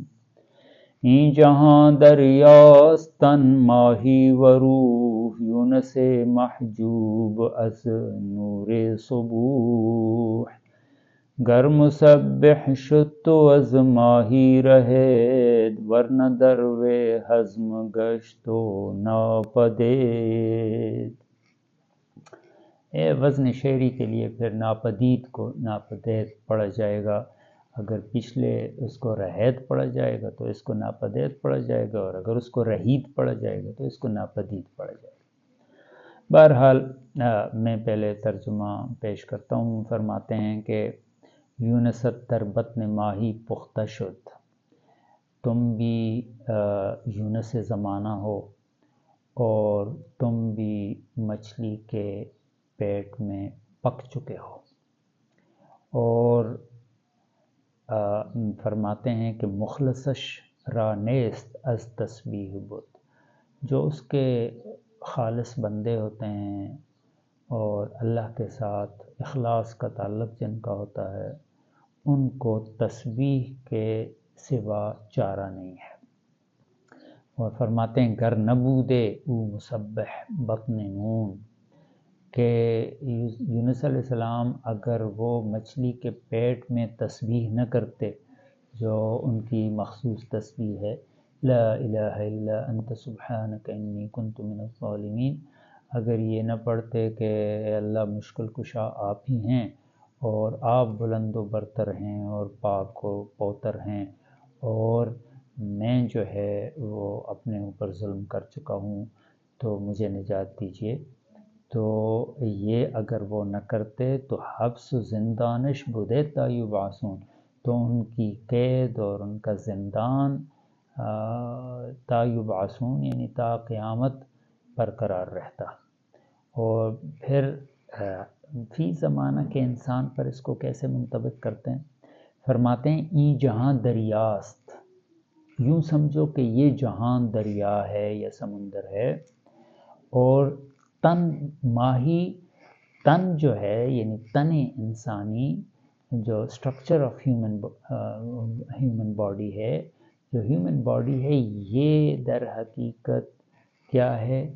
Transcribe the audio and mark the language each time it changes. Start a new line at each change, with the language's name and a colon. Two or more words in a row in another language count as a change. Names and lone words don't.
Persian: این جهان دریاست تن ماهی و روح، یونس محجوب از نور صبوح. گر مسبح شد تو از ماهی رهید، ورنه در وی هضم گشت و ناپدید.
Urdu: وزن شعری کے لیے پھر ناپدید کو ناپدید پڑھا جائے گا، اگر پچھلے اس کو رہید پڑھا جائے گا تو اس کو ناپدید پڑھا جائے گا، اور اگر اس کو رہید پڑھا جائے گا تو اس کو ناپدید پڑھا جائے گا۔ بہرحال میں پہلے ترجمہ پیش کرتا ہوں۔ فرماتے ہیں کہ
Persian: یونس در بطن ماہی پختہ شد،
Urdu: تم بھی یونس زمانہ ہو اور تم بھی مچھلی کے پیٹ میں پک چکے ہو۔ اور فرماتے ہیں کہ
Persian: مخلصش را نیست از تسبیح بد،
Urdu: جو اس کے خالص بندے ہوتے ہیں اور اللہ کے ساتھ اخلاص کا تعلق جن کا ہوتا ہے، ان کو تسبیح کے سوا چارہ نہیں ہے۔ اور فرماتے ہیں
Persian: گر نبودے او مسبح بطن نون،
Urdu: کہ یونس علیہ السلام اگر وہ مچھلی کے پیٹ میں تسبیح نہ کرتے، جو ان کی مخصوص تسبیح ہے،
Arabic: لا الہ الا انت سبحانک انی کنت من الظالمین،
Urdu: اگر یہ نہ پڑھتے کہ اے اللہ مشکل کشا آپ ہی ہیں اور آپ بلند و برتر ہیں اور پاک و پوتر ہیں، اور میں جو ہے وہ اپنے اوپر ظلم کر چکا ہوں تو مجھے نجات دیجیے، تو یہ اگر وہ نہ کرتے تو
Persian: حبس و زندانش بودے تا یبعثون،
Urdu: تو ان کی قید اور ان کا زندان تا یبعثون یعنی تا قیامت برقرار رہتا۔ اور پھر فی زمانہ کے انسان پر اس کو کیسے منطبق کرتے ہیں؟ فرماتے ہیں
Persian: ای جہاں دریاست،
Urdu: یوں سمجھو کہ یہ جہان دریا ہے یا سمندر ہے، اور
Persian: تن ماہی،
Urdu: تن جو ہے یعنی تن انسانی، جو
English: structure of human body
Urdu: ہے، جو
English: human body
Urdu: ہے، یہ در حقیقت کیا ہے؟